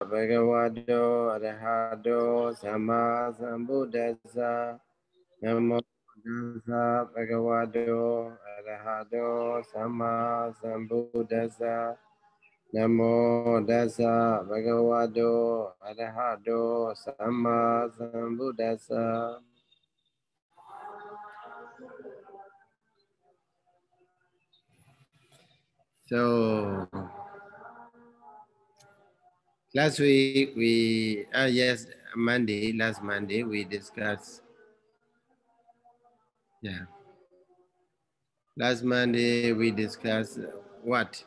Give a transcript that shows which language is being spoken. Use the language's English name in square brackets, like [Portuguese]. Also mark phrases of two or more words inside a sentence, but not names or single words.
[Pali] Bhagavato Arahato Sama Sambuddhassa. Namo Tassa Bhagavato Arahato Sama Sambuddhassa. Namo Tassa Bhagavato Arahato Sama Sambuddhassa. [English] So last week last Monday we discussed, last Monday we discussed what?